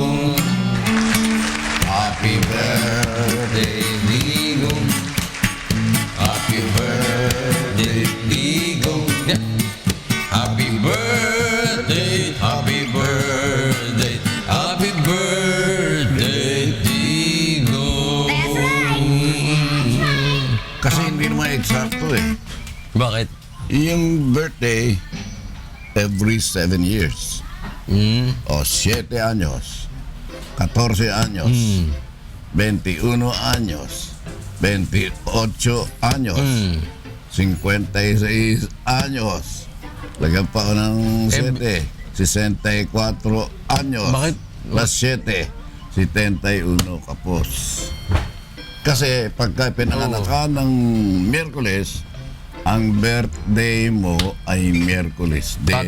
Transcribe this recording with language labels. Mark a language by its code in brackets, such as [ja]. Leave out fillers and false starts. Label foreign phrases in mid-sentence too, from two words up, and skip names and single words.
[en] Happy birthday, Digo. Happy birthday, Digo. Yeah. Happy birthday, happy birthday, happy birthday, Digo. [tl] Kasi hindi naman eksakto eh. Bakit? Yung birthday, [en] every 7 years. [es] O 7 años. 14 años. 21 años. 28 años. 56 años. [tl] Lagyan pa ako ng 7. [es] 64 años. [tl] Bakit? Plus 7. 71 kapos. Kasi pagka pinanganak ka ng Miyerkules, ang birthday mo ay Miyerkules din.